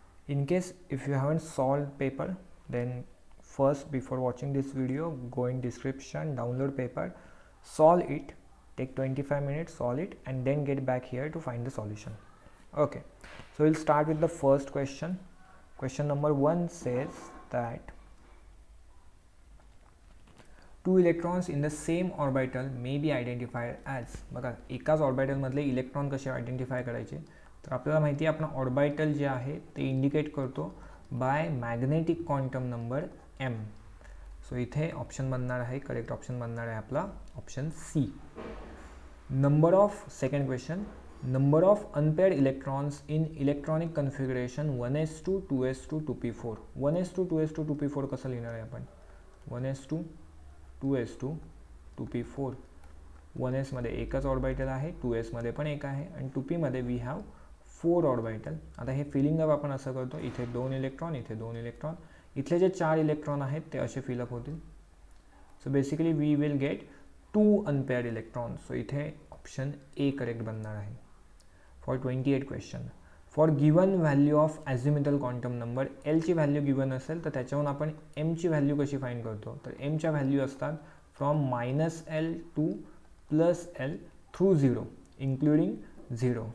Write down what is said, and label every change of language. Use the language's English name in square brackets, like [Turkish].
[English] In case if you haven't solved paper, then first before watching this video go in description, download paper, solve it, take 25 minutes, solve it, and then get back here to find the solution. Okay, so we'll start with the first question. Question number 1 says that two electrons in the same orbital may be identified as. [Marathi] बघा एकाच ऑर्बिटलमधले electron कसे identify करायचे, तर आपल्याला माहिती आहे आपण orbital जे आहे ते इंडिकेट करतो [English] By magnetic quantum number M. [Marathi] So इथे ऑप्शन बनणार आहे, करेक्ट ऑप्शन बनणार आहे आपला option C. [English] Number of second question, number of unpaired electrons in electronic configuration 1s2 2s2 2p4. [Marathi] 1s2 2s2 2p4 कसं लिहिणार आहे आपण? 1s2 2s2 2p4. 1s मध्ये एकच ऑर्बिटल आहे, 2s मध्ये पण एक आहे, आणि 2p मध्ये [English] We have 4 orbital. [Marathi] आता हे फिलिंग अप आपण असं करतो, इथे 2 इलेक्ट्रॉन, इथे 2 इलेक्ट्रॉन, इथले जे 4 इलेक्ट्रॉन आहेत ते असे फिलअप होतील. [English] So basically we will get 2 unpaired electron. [Marathi] So इथे ऑप्शन ए करेक्ट बनणार आहे. [English] for 28 question, [Marathi] for given value of ॲझिमुथल quantum number, एलची value given असेल तर त्याच्यावरून आपण एमची व्हॅल्यू कशी फाईंड करतो, तर एमच्या व्हॅल्यू असतात [English] From -L to +L through 0 including 0.